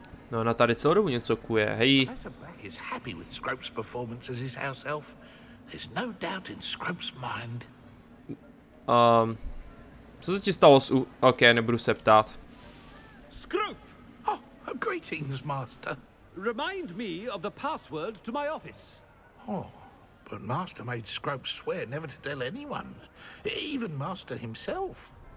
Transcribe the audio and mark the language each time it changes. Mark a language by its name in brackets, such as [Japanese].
[Czech] No, ona tady celou dobu něco kuje, hej. [English] Professor Black is happy with Scrope's performance as his house elf. There's no doubt in Scrope's mind. [Czech] Co se ti stalo OK, nebudu se ptát. [English] Scrope! Oh, greetings, Master. Remind me of the password to my office. Oh, but Master made Scrope swear never to tell anyone, even Master himself.